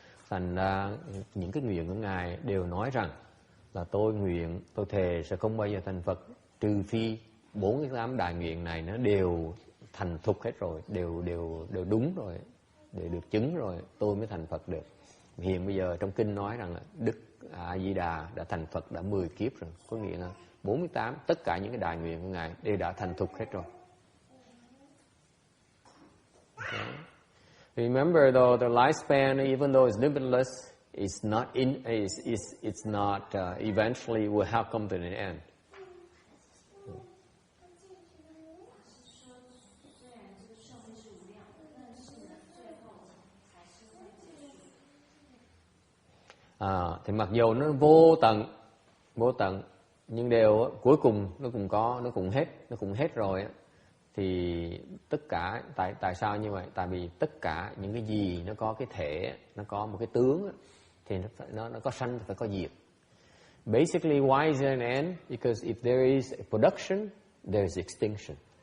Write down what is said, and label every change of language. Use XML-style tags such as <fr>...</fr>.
<vi>Thành ra những cái nguyện của ngài đều nói rằng là tôi nguyện, tôi thề sẽ không bao giờ thành Phật trừ phi 48 đại nguyện này nó đều thành thục hết rồi, đều đúng rồi, đều được chứng rồi tôi mới thành Phật được. Hiện bây giờ trong kinh nói rằng là Đức A Di Đà đã thành Phật đã 10 kiếp rồi, có nghĩa là 48, tất cả những cái đại nguyện của ngài đều đã thành thục hết rồi.</vi> <en>Okay. Remember though, the lifespan, even though it's limitless, it's not eventually will have come to an end.</en> <vi>Thì mặc dù nó vô tận, nhưng đều cuối cùng nó cũng hết rồi. Thì tất cả tại sao như vậy? Tại vì tất cả những cái gì nó có cái thể, nó có một cái tướng, thì nó có sanh thì phải có diệt.</vi> <en>Basically, why is there an end? Because if there is a production, there is extinction.</en>